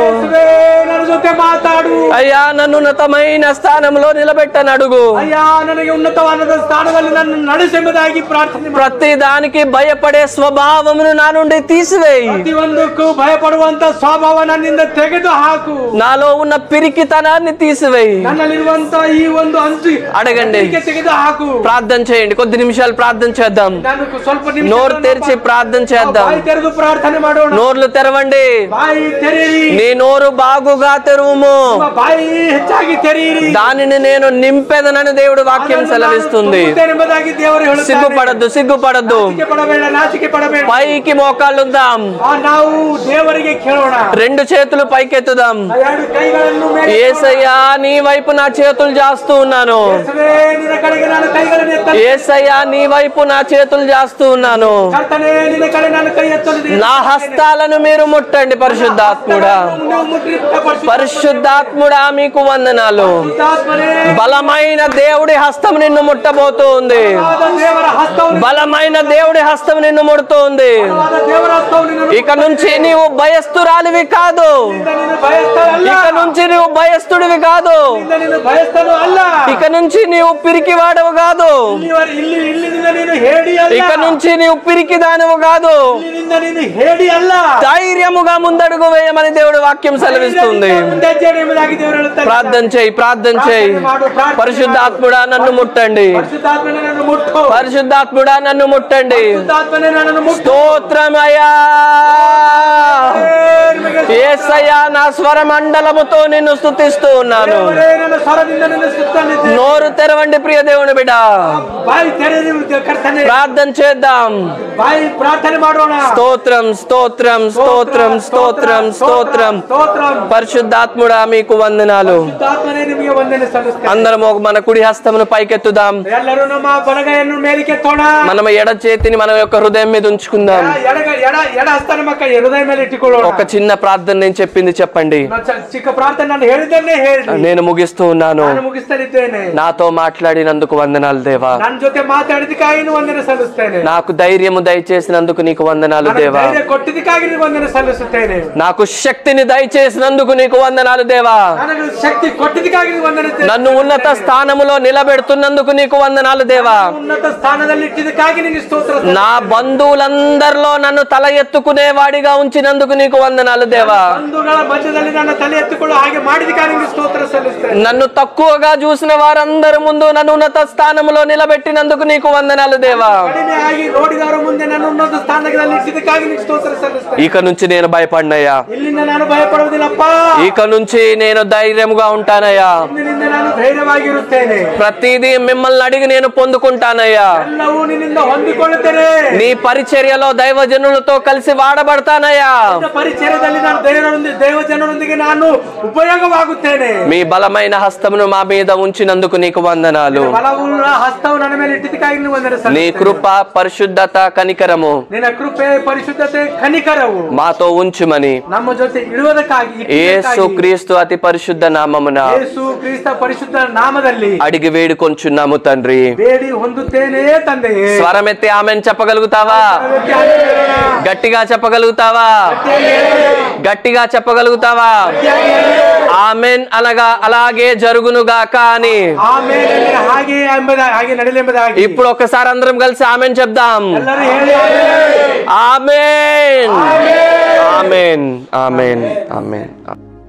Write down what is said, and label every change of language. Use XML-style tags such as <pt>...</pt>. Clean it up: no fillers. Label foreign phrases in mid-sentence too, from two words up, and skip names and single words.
<kn>ನನ್ನ ಜೊತೆ ಮಾತಾಡು</kn> <te>అయ్యా నన్ను ఉన్నతమైన స్థానంలో నిలబెట్టని అడుగు.</te> <kn>ಅಯ್ಯ ನನಗೆ ಉನ್ನತವಾದ ಸ್ಥಾನದಲ್ಲಿ ನನ್ನ ನಡೆಸೆಂಬುದಾಗಿ ಪ್ರಾರ್ಥನೆ ಮಾಡು.</kn> <te>ప్రతి దానికి భయపడే స్వభావమును నా నుండి తీసివేయి.</te> <kn>ಪ್ರತಿಯೊಂದಕ್ಕೂ ಭಯಪಡುವಂತ ಸ್ವಭಾವ ನನ್ನಿಂದ ತೆಗೆದು ಹಾಕು.</kn> <te>నాలో ఉన్న పిరికితనాన్ని తీసివేయి.</te> <kn>ನನ್ನಲ್ಲಿರುವಂತ ಈ ಒಂದು ಅಂಚು</kn> <te>అడగండి,</te> <kn>ತೆಗೆದು ಹಾಕು.</kn> <te>ప్రార్థన చేయండి. కొద్ది నిమిషాలు ప్రార్థన చేద్దాం.</te> <kn>ನಾನು ಸ್ವಲ್ಪ ನಿಮಿಷ</kn> <te>నోరు తెరిచి ప్రార్థన చేద్దాం.</te> <kn>ಬಾಯಿ ತೆರೆದು ಪ್ರಾರ್ಥನೆ ಮಾಡೋಣ.</kn> <te>నోర్లు తెరవండి.</te> <kn>ಬಾಯಿ ತೆರೆಯಿರಿ.</kn> <te>నీ నోరు బాగుగా తెరువుము.</te> <kn>ನಿಮ್ಮ ಬಾಯಿ ಹೆಚ್ಚಾಗಿ ತೆರೆಯಿರಿ.</kn> <te>దానిని నేను నింపెదనని దేవుడు వాక్యం సెలవిస్తుంది.</te> <kn>ಎಂಬುದಾಗಿ ದೇವರು ಹೇಳುತ್ತಾರೆ.</kn> <te>సిగ్గుపడద్దు, సిగ్గుపడద్దు.</te> <kn>ನಾಚಿಕೆ ಪಡಬೇಡ, ನಾಚಿಕೆ ಪಡಬೇಡ.</kn> <te>పైకి మోకాళ్ళుద్దాం.</te> <kn>ನಾವು ದೇವರಿಗೆ ಕೇಳೋಣ.</kn> <te>రెండు చేతులు పైకెత్తుదాం.</te> <kn>ಎರಡು ಕೈಗಳನ್ನು ಮೇಲೆ</kn> <te>యేసయ్యా నీ వైపు నా చేతులు చేస్తూ ఉన్నాను.</te> <kn>ಯೇಸುವೇ, ನಿನ್ನ ಕಡೆಗೆ ನಾನು ಕೈಗಳನ್ನು ಎತ್ತಲು.</kn> <te>యేసయ్యా నీ వైపు నా చేతులు చేస్తూ ఉన్నాను.</te> <kn>ಕರ್ತನೇ, ನಿನ್ನ ಕಡೆ ನಾನು ಕೈ ಎತ್ತಲು.</kn> <te>నా హస్తాలను మీరు ముట్టండి పరిశుద్ధాత్ముడా.</te> <kn>ನೀವು ಮುದ್ರಿತ</kn> <te>పరిశుద్ధాత్ముడా మీకు వందనాలు.</te> <kn>ಪರಿಶುದ್ಧಾತ್ಮನೇ,</kn> <te>బలమైన దేవుడి హస్తం నిన్ను ముట్టబోతోంది.</te> <kn>ದೇವರ ಹಸ್ತವು</kn> <te>బలమైన దేవుడి హస్తం నిన్ను ముడుతోంది.</te> <kn>ದೇವರ ಹಸ್ತವು ನಿನ್ನ</kn> <te>ఇక నుంచి నీవు భయస్థురాలివి కాదు.</te> <kn>ನೀನು ಭಯಸ್ಥನಲ್ಲ.</kn> <te>ఇక నుంచి నీవు భయస్థుడివి కాదు.</te> <kn>ನೀನು ಭಯಸ್ಥನು ಅಲ್ಲ.</kn> <te>ఇక నుంచి నీవు పిరికివాడవు కాదు.</te> <kn>ಇಲ್ಲಿನಿಂದ ನೀನು ಹೇಡಿ ಅಲ್ಲ.</kn> <te>ఇక నుంచి నీవు పిరికిదానవు కాదు.</te> <kn>ಇಲ್ಲಿನಿಂದ ನೀನು ಹೇಡಿ ಅಲ್ಲ.</kn> <te>ధైర్యముగా ముందడుగు వేయమని దేవుడు వాక్యం సెలవిస్తుంది.</te> <kn>ಮುಂದೆ ಹೆಜ್ಜೆ ಎಂಬುದಾಗಿ ದೇವರು ಹೇಳುತ್ತಾರೆ.</kn> <te>ప్రార్థన చేయి, ప్రార్థన చేయి. పరిశుద్ధాత్ముడా నన్ను ముట్టండి.</te> <kn>ಪರಿಶುದ್ಧಾತ್ಮನೇ ನನ್ನನ್ನು ಮುಟ್ಟು.</kn> <te>పరిశుద్ధాత్ముడా నన్ను ముట్టండి.</te> <kn>ಪರಿಶುದ್ಧಾತ್ಮನೇ ನನ್ನನ್ನು ಮುಟ್ಟು.</kn> <te>స్తోత్రమయ్యా. యేసయ్యా నా స్వర మండలముతో నిన్ను స్తుతిస్తూ ఉన్నాను.</te> <kn>ದೇವರೇ, ನನ್ನ ಸ್ವರದಿಂದ ನಿನ್ನ ಸ್ತುತಿಸುತ್ತೇನೆ.</kn> <te>నోరు తెరవండి ప్రియ దేవుని బిడ్డ.</te> <kn>ಬಾಯಿ ತೆರೆಯಿರಿ ಕರ್ತನೇ.</kn> <te>ప్రార్థన చేద్దాం.</te> <kn>ಬಾಯಿ ಪ್ರಾರ್ಥನೆ ಮಾಡೋಣ.</kn> <te>స్తోత్రం, స్తోత్రం, స్తోత్రం, స్తోత్రం, స్తోత్రం.</te> <kn>ಸ್ತೋತ್ರಂ.</kn> <te>పరిశుద్ధాత్ముడా మీకు వందనాలు.</te> <kn>ಪರಿಶುದ್ಧಾತ್ಮನೇ ನಿಮಗೆ ವಂದನೆ ಸಲ್ಲಿಸುತ್ತೇನೆ.</kn> <te>అందరం మన కుడి హస్తమును పైకెత్తుదాం.</te> <kn>ಎಲ್ಲರೂ ನಮ್ಮ ಬಲಗೈಯನ್ನು ಮೇಲಕ್ಕೆತ್ತೋಣ.</kn> <te>మనం ఎడ చేతిని మన యొక్క హృదయం మీద ఉంచుకుందాం.</te> <kn>ಎಡ ಹಸ್ತ ನಮ್ಮ ಕೈ ಹೃದಯ ಮೇಲೆ ಇಟ್ಟುಕೊಳ್ಳೋಣ.</kn> <te>ఒక చిన్న ప్రార్థన నేను చెప్పింది చెప్పండి.</te> <kn>ಚಿಕ್ಕ ಪ್ರಾರ್ಥನೆ ನಾನು ಹೇಳಿದ್ದನ್ನೇ ಹೇಳಿ</kn> <te>నేను ముగిస్తూ ఉన్నాను.</te> <kn>ನಾನು ಮುಗಿಸ್ತಲಿದ್ದೇನೆ.</kn> <te>నాతో మాట్లాడినందుకు వందనాలు దేవా.</te> <kn>ನನ್ನ ಜೊತೆ ಮಾತಾಡಿದಕ್ಕಾಗಿ ವಂದನೆ ಸಲ್ಲಿಸುತ್ತೇನೆ.</kn> <te>నాకు ధైర్యము దయచేసినందుకు నీకు వందనాలు దేవా.</te> <kn>ಧೈರ್ಯ ಕೊಟ್ಟಿದ್ದಕ್ಕಾಗಿ ವಂದನೆ ಸಲ್ಲಿಸುತ್ತೇನೆ.</kn> <te>నాకు శక్తిని దయచేసినందుకు నీకు వందనాలు దేవా.</te> <kn>ನನಗೆ ಶಕ್ತಿ ಕೊಟ್ಟಿದ್ದಕ್ಕಾಗಿ ವಂದನೆ.</kn> <te>నన్ను ఉన్నత స్థానములో నిలబెడుతున్నందుకు నీకు వందనాలు దేవా.</te> <kn>ಉನ್ನತ ಸ್ಥಾನದಲ್ಲಿ ಇಟ್ಟಿದ್ದಕ್ಕಾಗಿ ನಿಮಗೆ ಸ್ತೋತ್ರ.</kn> <te>నా బంధువులందరిలో నన్ను తల ఎత్తుకునే వాడిగా ఉంచినందుకు నీకు వందనాలు దేవా.</te> <kn>ಬಂಧುಗಳ ಮಧ್ಯದಲ್ಲಿ ನನ್ನ ತಲೆ ಎತ್ತುಕೊಳ್ಳೋ ಹಾಗೆ ಮಾಡಿದಕ್ಕಾಗಿ ನಿಮಗೆ ಸ್ತೋತ್ರ ಸಲ್ಲಿಸುತ್ತೇನೆ.</kn> <te>నన్ను తక్కువగా చూసిన వారందరి ముందు నన్ను ఉన్నత స్థానములో నిలబెట్టినందుకు నీకు వందనాలు దేవా.</te> <kn>ಕಡಿಮೆ ಆಗಿ ನೋಡಿದವರ ಮುಂದೆ ನನ್ನ ಉನ್ನತ ಸ್ಥಾನದಲ್ಲಿ ಇಟ್ಟಿದ್ದಕ್ಕಾಗಿ ನಿಮಗೆ ಸ್ತೋತ್ರ ಸಲ್ಲಿಸುತ್ತೇನೆ.</kn> <te>ఇక నుంచి నేను భయపడినయ్యా.</te> <kn>ಇಲ್ಲಿಂದ ನಾನು ಭಯಪಡುವುದಿಲ್ಲಪ್ಪ.</kn> <te>ఇక నుంచి నేను ధైర్యముగా ఉంటానయ్యా.</te> <kn>ಇಂದಿನಿಂದ ನಾನು ಧೈರ್ಯವಾಗಿರುತ್ತೇನೆ.</kn> <te>ప్రతిదీ మిమ్మల్ని అడిగి నేను పొందుకుంటానయ్యా.</te> <kn>ಎಲ್ಲವೂ ನಿನ್ನಿಂದ ಹೊಂದಿಕೊಳ್ಳುತ್ತೇನೆ.</kn> <te>నీ పరిచర్యలో దైవజనులతో కలిసి వాడబడతానయ్యా.</te> <kn>ಪರಿಚಯದಲ್ಲಿ ನಾನು ದೈವಜನರೊಂದಿಗೆ ನಾನು ಉಪಯೋಗವಾಗುತ್ತೇನೆ.</kn> <te>మీ బలమైన హస్తమును మా మీద ఉంచినందుకు నీకు వందనాలు.</te> <kn>ಬಲವುಳ್ಳ ಹಸ್ತವು ನನ್ನ ಮೇಲೆ ಇಟ್ಟಿದ್ದಕ್ಕಾಗಿ ನೀವು ವಂದನೆ</kn> <te>నీ</te> <kn>ಸಲ್ಲಿಸುತ್ತೇನೆ.</kn> <te>కృప, పరిశుద్ధత, కనికరము</te> <kn>ನಿನ್ನ ಕೃಪೆ, ಪರಿಶುದ್ಧತೆ, ಕನಿಕರವು</kn> <te>మాతో ఉంచుమని</te> <kn>ನಮ್ಮ ಜೊತೆ ಇಡುವುದಕ್ಕಾಗಿ</kn> <te>యేసు క్రీస్తు అతి పరిశుద్ధ నామమున</te> <kn>ಯೇಸು ಕ್ರಿಸ್ತ ಪರಿಶುದ್ಧ ನಾಮದಲ್ಲಿ</kn> <te>అడిగి వేడుకొంచున్నాము తండ్రి.</te> <kn>ಬೇಡಿ ಹೊಂದುತ್ತೇನೆ ತಂದೆಯೇ.</kn> <te>స్వరమెత్తి ఆమెన్ చెప్పగలుగుతావా? గట్టిగా చెప్పగలుగుతావా? గట్టిగా చెప్పగలుగుతావా? ఆమెన్ అనగా అలాగే జరుగునుగాక అని.</te> <kn>ಆಮೇಲೆ ಹಾಗೆ ನಡೆಯಲೆಂಬುದಾಗಿ.</kn> <te>ఇప్పుడు ఒకసారి అందరం కలిసి ఆమెన్ చెప్దాం.</te> <kn>ಎಲ್ಲರೂ ಹೇಳಿ</kn> <te>ఆమెన్, ఆమెన్, ఆమెన్, ఆమెన్.</te>